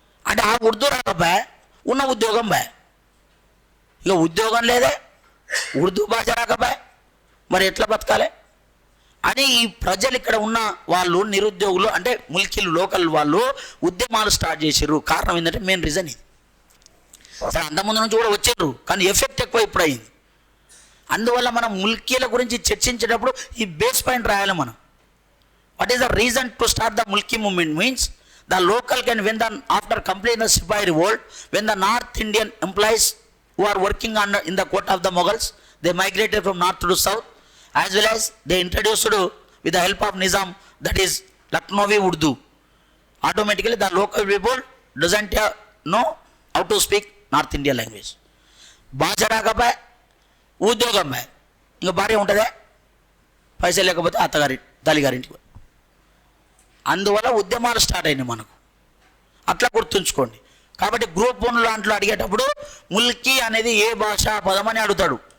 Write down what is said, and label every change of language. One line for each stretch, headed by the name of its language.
Telugu: అంటే ఆ ఉర్దూ రాకపోయా, ఉన్న ఉద్యోగం బా. ఇక ఉద్యోగం లేదే, ఉర్దూ భాష రాకపోయా, మరి ఎట్లా బతకాలి అని ఈ ప్రజలు, ఇక్కడ ఉన్న వాళ్ళు నిరుద్యోగులు, అంటే ముల్కీలు, లోకల్ వాళ్ళు ఉద్యమాలు స్టార్ట్ చేసారు. కారణం ఏంటంటే మెయిన్ రీజన్ ఇది. సరే, అంతకుముందు నుంచి కూడా వచ్చారు, కానీ ఎఫెక్ట్ ఎక్కువ ఇప్పుడు అయింది. అందువల్ల మనం ముల్కీల గురించి చర్చించేటప్పుడు ఈ బేస్ పాయింట్ రాయాలి మనం.
English: What is the reason to start the Mulki movement means the local can when the after complete the sepoy revolt when the north Indian employees who are working under in the court of the Mughals, they migrated from north to south, as well as they introduced with the help of Nizam, that is Lucknowi Urdu. Automatically the local people doesn't know how to speak North Indian language.
Telugu: భాష రాకపోయా, ఉద్యోగం bye, ఇంకా భార్య ఉంటుందే, పైసలు లేకపోతే అత్తగారి తల్లిగారింటికి. అందువల్ల ఉద్యమాలు స్టార్ట్ అయినాయి మనకు. అట్లా గుర్తుంచుకోండి. కాబట్టి గ్రూప్ 1 లాంట్లో అడిగేటప్పుడు ముల్కీ అనేది ఏ భాషా పదం అని అడుగుతాడు.